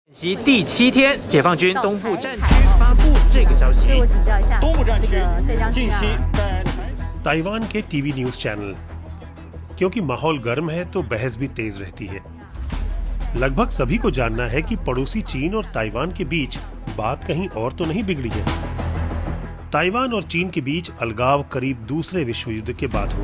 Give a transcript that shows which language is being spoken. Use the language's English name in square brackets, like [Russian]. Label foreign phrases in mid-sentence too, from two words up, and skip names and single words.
[Chinese] 袭第7天，解放军东部战区发布这个消息。我请教一下，东部战区近期在 [Hindi] ताइवान के [English] TV news channel, [Hindi] क्योंकि माहौल गर्म है तो बहस भी तेज रहती है। लगभग सभी को जानना है कि पड़ोसी चीन और ताइवान के बीच बात कहीं और तो नहीं बिगड़ी है। ताइवान और चीन के बीच अलगाव करीब दूसरे विश्व युद्ध के बाद हुआ।